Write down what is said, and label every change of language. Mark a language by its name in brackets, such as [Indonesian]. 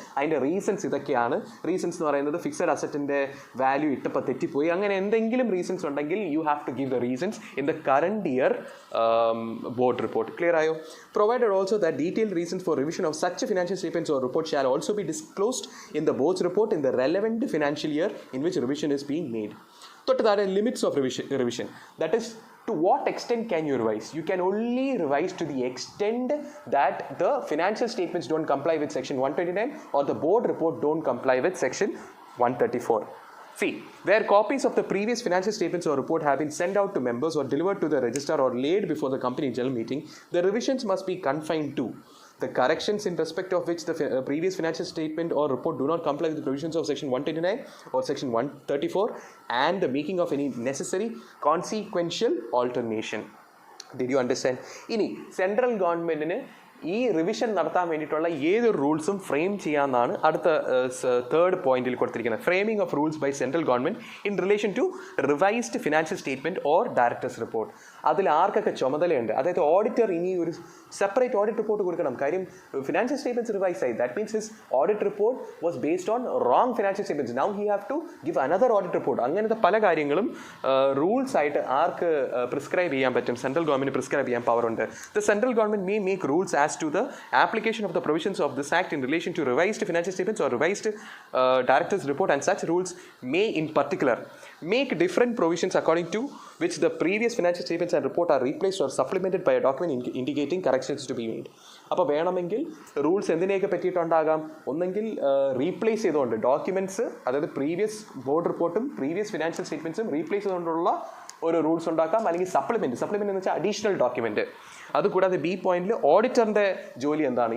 [Malayalam] അതിൻ്റെ റീസൺസ് ഇതൊക്കെയാണ്. റീസൺസ് എന്ന് പറയുന്നത് ഫിക്സഡ് അസറ്റിൻ്റെ വാല്യൂ ഇട്ടപ്പോൾ തെറ്റിപ്പോയി, അങ്ങനെ എന്തെങ്കിലും റീസൺസ് ഉണ്ടെങ്കിൽ [English] You have to give the reasons in the current year board report. [Malayalam] Clear ആയോ? [English] Provided also that detailed reasons for revision of such financial statements or report shall also be disclosed in the board's report in the relevant financial year in which revision is being made. [Malayalam] തൊട്ട് താഴെ [English] Limits of revision, that is to what extent can you revise? You can only revise to the extent that the financial statements don't comply with section 129 or the board report don't comply with section 134. See, where copies of the previous financial statements or report have been sent out to members or delivered to the registrar or laid before the company general meeting, the revisions must be confined to the corrections in respect of which the previous financial statement or report do not comply with the provisions of section 129 or section 134 and the making of any necessary consequential alternation. Did you understand? [Malayalam] ഇനി central ഗവൺമെൻറ്റിന് ഈ revision നടത്താൻ വേണ്ടിയിട്ടുള്ള ഏതൊരു റൂൾസും frame ചെയ്യാമെന്നാണ് അടുത്ത third പോയിന്റിൽ കൊടുത്തിരിക്കുന്നത്. [English] Framing of rules by central government in relation to revised financial statement or directors report. [Malayalam] അതിൽ ആർക്കൊക്കെ ചുമതലയുണ്ട്? അതായത് ഓഡിറ്റർ ഇനി ഒരു സെപ്പറേറ്റ് ഓഡിറ്റ് റിപ്പോർട്ട് കൊടുക്കണം. കാര്യം ഫിനാൻഷ്യൽ സ്റ്റേറ്റ്മെൻറ്റ്സ് റിവൈസ് ആയി, [English] That means his audit report was based on wrong financial statements. Now he have to give another audit report. [Malayalam] അങ്ങനത്തെ പല കാര്യങ്ങളും റൂൾസ് ആയിട്ട് ആർക്ക് പ്രിസ്ക്രൈബ് ചെയ്യാൻ പറ്റും? സെൻട്രൽ ഗവൺമെൻറ് പ്രിസ്ക്രൈബ് ചെയ്യാൻ പവറുണ്ട്. [English] The central government may make rules as to the application of the provisions of this act in relation to revised financial statements or revised directors report, and such rules may in particular make different provisions according to which the previous financial statements and report are replaced or supplemented by a document indicating corrections to be made. [Malayalam] അപ്പോൾ വേണമെങ്കിൽ rules എന്തിനെയൊക്കെ പറ്റിയിട്ടുണ്ടാകാം? ഒന്നെങ്കിൽ replace ചെയ്തുകൊണ്ട് documents, അതായത് previous board റിപ്പോർട്ടും previous financial സ്റ്റേറ്റ്മെൻറ്റ്സും replace ചെയ്തുകൊണ്ടുള്ള ഒരു rules ഉണ്ടാക്കാം. അല്ലെങ്കിൽ സപ്ലിമെൻറ്റ് എന്ന് വെച്ചാൽ അഡീഷണൽ ഡോക്യുമെൻറ്റ്. അതുകൂടാതെ ബി പോയിന്റിൽ ഓഡിറ്ററിൻ്റെ ജോലി എന്താണ്?